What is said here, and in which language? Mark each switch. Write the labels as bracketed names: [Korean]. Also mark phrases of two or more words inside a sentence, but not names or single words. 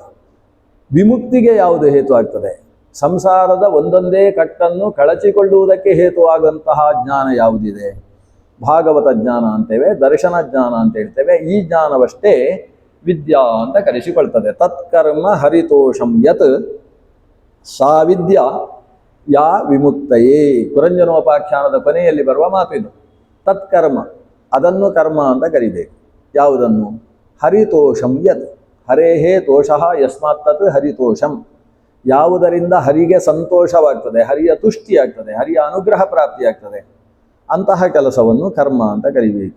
[Kannada] ವಿಮುಕ್ತಿಗೆ ಯಾವುದು ಹೇತು ಆಗ್ತದೆ? ಸಂಸಾರದ ಒಂದೊಂದೇ ಕಟ್ಟನ್ನು ಕಳಚಿಕೊಳ್ಳುವುದಕ್ಕೆ ಹೇತುವಾದಂತಹ ಜ್ಞಾನ ಯಾವುದಿದೆ? ಭಾಗವತ ಜ್ಞಾನ ಅಂತೇವೆ, ದರ್ಶನ ಜ್ಞಾನ ಅಂತ ಹೇಳ್ತೇವೆ. ಈ ಜ್ಞಾನವಷ್ಟೇ ವಿದ್ಯಾ ಅಂತ ಕರೆಸಿಕೊಳ್ತದೆ. [Sanskrit] ತತ್ಕರ್ಮ ಹರಿತೋಷಂ ಯತ್ ಸಾ ವಿದ್ಯಾ ಯಾ ವಿಮುಕ್ತಯೇ. [Kannada] ಪುರಂಜನೋಪಾಖ್ಯಾನದ ಕೊನೆಯಲ್ಲಿ ಬರುವ ಮಾತಿದು. ತತ್ಕರ್ಮ, ಅದನ್ನು ಕರ್ಮ ಅಂತ ಕರಿಬೇಕು. [Sanskrit] ಯಾವುದನ್ನು? ಹರಿತೋಷಂ ಯತ್. ಹರೇಹೇ ತೋಷಃ ಯಸ್ಮಾತ್ ತತ್ ಹರಿತೋಷಂ. [Kannada] ಯಾವುದರಿಂದ ಹರಿಗೆ ಸಂತೋಷವಾಗ್ತದೆ, ಹರಿಯ ತುಷ್ಟಿಯಾಗ್ತದೆ, ಹರಿಯ ಅನುಗ್ರಹ ಪ್ರಾಪ್ತಿಯಾಗ್ತದೆ, ಅಂತಹ ಕೆಲಸವನ್ನು ಕರ್ಮ ಅಂತ ಕರಿಬೇಕು.